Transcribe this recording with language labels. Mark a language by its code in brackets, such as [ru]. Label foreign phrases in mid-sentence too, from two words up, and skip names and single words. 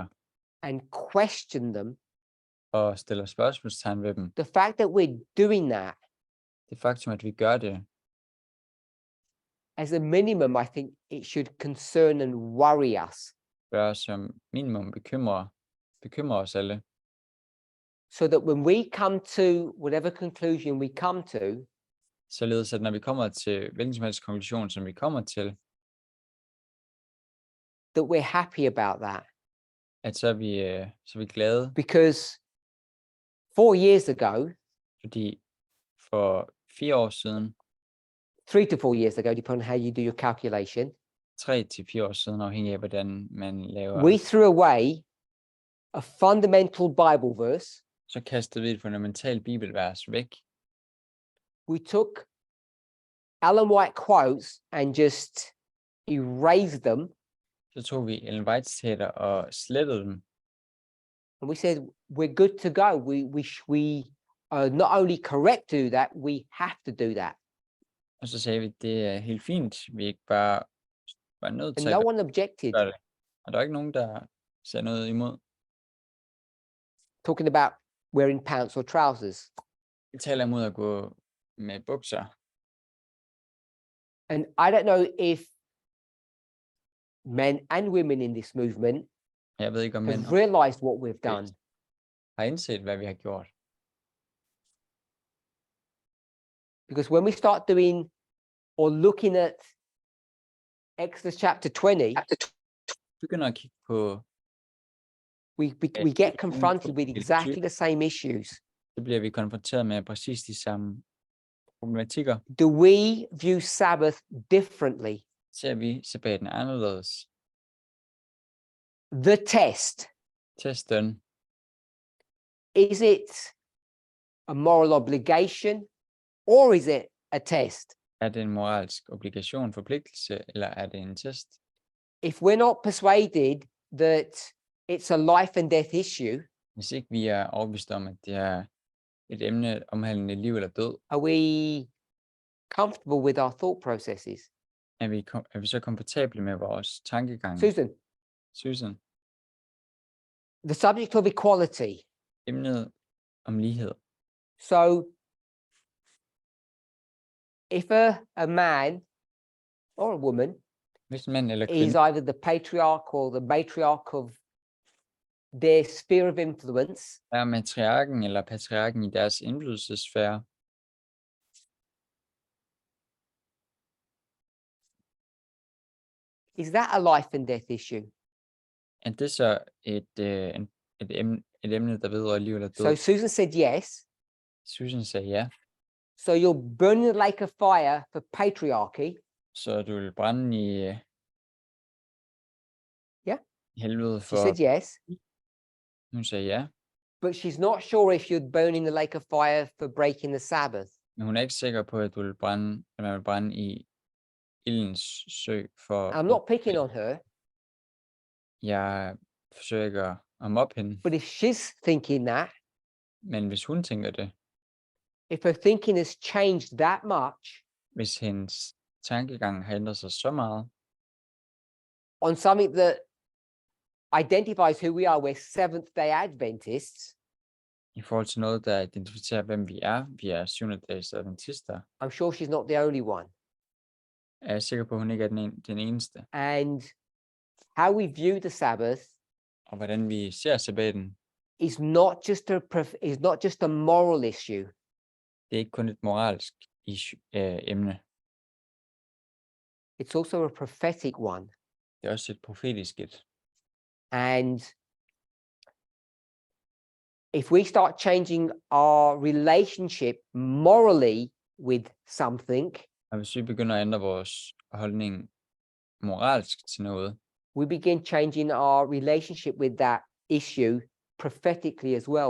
[en] and question them. [da] og stiller spørgsmålstegn ved dem. [en] The fact that we're doing that, [da] Det faktum, at vi gør det, [en] as a minimum, I think it should concern and worry us, [da] bør som minimum bekymre os alle. [en] so that when we come to whatever conclusion we come to, [da] Således at når vi kommer til hvilken som helst konklusion, som vi kommer til, [en] that we're happy about that. [da] at så er vi glade, [en] Because 4 years ago, [da] fordi for 4 år siden, [en] 3 to 4 years ago, depending on how you do your calculation, [da] 3 til 4 år siden, afhængig af hvordan man laver, [en] we threw away a fundamental Bible verse. [da] så kastede vi et fundamentalt bibelvers væk. [en] We took Ellen White quotes and just erased them. [da] Så tog vi Ellen Whites citater og slettede dem, [en] And we said, we're good to go. We are not only correct to do that, we have to do that. [da] og så sagde vi, det er helt fint, vi er ikke bare nødt [en] And [da] til [en] no [da] at [en] one objected. [da] gøre det. Og der er ikke nogen, der sagde noget imod. [en] Talking about wearing pants or trousers. [da] Vi taler imod at gå med bukser. [en] And I don't know if men and women in this movement [da] Jeg ved ikke, om mænd [en] have realized what we've done. [da] har indset, hvad vi har gjort. [en] Because when we start doing or looking at Exodus chapter 20, [da] Begynder at kigge på, [en] we get confronted with exactly the same issues. [da] så bliver vi konfronteret med præcis de samme problematikker. [en] Do we view Sabbath differently? [da] Ser vi sabbaten anderledes? [en] The test, [da] Testen, [en] is it a moral obligation or is it a test? [da] er det en moralsk obligation, forpligtelse, eller er det en test? [en] If we're not persuaded that it's a life and death issue, [da] Hvis ikke vi er overbevist om, at det er et emne omhandlende liv eller død, [en] are we comfortable with our thought processes? [da] er vi så komfortable med vores tankegang? [en] Susan, [da] Susan, [en] the subject of equality. [da] emnet om lighed. [en] So if a man or a woman [da] Hvis en mand eller [en] is [da] kvinde [en] either the patriarch or the matriarch of their sphere of influence, [da] er matriarken eller patriarken i deres indflydelsessfære, [en] is that a life and death issue? [da] er det så et emne, der vedrører liv eller [en] So [da] død? [en] Susan said yes. [da] Susan sagde ja, [en] So you're burning the lake of fire for patriarchy, [da] så du vil brænde i Ja. helvede [en] she [da] for, [en] said yes, [da] hun sagde ja, [en] but she's not sure if you're burning the lake of fire for breaking the Sabbath. [da] men hun er ikke sikker på, at man vil brænde i ildens sø for, [en] I'm not picking on her, [da] jeg forsøger ikke at mobbe hende, [en] but if she's thinking that, [da] men hvis hun tænker det, [en] if her thinking has changed that much, [da] hvis hendes tankegangen har ændret sig så meget [en] on something that identifies who we are. We're Seventh Day Adventists. [da] i forhold til noget, der identificerer, hvem vi er. Vi er 7. dags adventister. [en] I'm sure she's not the only one. [da] Er jeg sikker på, at hun ikke er den eneste. [en] And how we view the Sabbath [da] Og hvordan vi ser sabbaten, [en] is not just a moral issue. [da] det er ikke kun et moralsk emne. [en] It's also a prophetic one. [da] Det er også et profetisk et. [en] And if we start changing our relationship morally with something, [da] Og hvis vi begynder at ændre vores holdning moralsk til noget, [en] we begin changing our relationship with that issue prophetically as well.